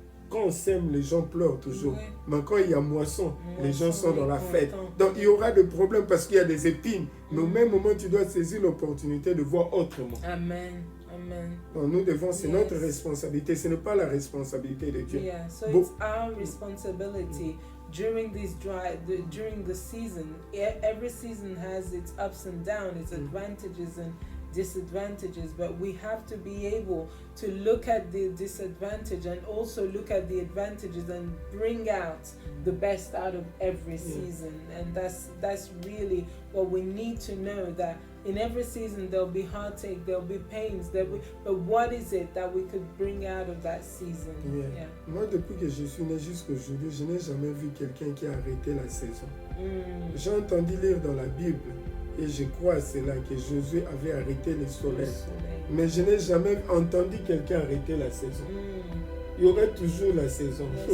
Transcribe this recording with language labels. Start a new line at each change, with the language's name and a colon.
French: Quand on sème, les gens pleurent toujours. Mais quand il y a moisson, les gens sont dans la fête. Donc il y aura des problèmes parce qu'il y a des épines. Mais au même moment, tu dois saisir l'opportunité de voir autrement. Amen. Amen. Donc nous devons, c'est notre responsabilité. Ce n'est pas la responsabilité de Dieu.
English: Yeah, so it's our responsibility during during the season. Every season has its ups and downs, its advantages and disadvantages, but we have to be able to look at the disadvantage and also look at the advantages and bring out the best out of every season. And that's really what we need to know, that in every season there'll be heartache, there'll be pains, but what is it that we could bring out of that season? Yeah.
French: Moi, depuis que je suis né jusqu'aujourd'hui, je n'ai jamais vu quelqu'un qui a arrêté la saison. J'ai entendu lire dans la Bible, et je crois à cela, que Jésus avait arrêté le soleil. Mais je n'ai jamais entendu quelqu'un arrêter la saison. Il y aura toujours la saison.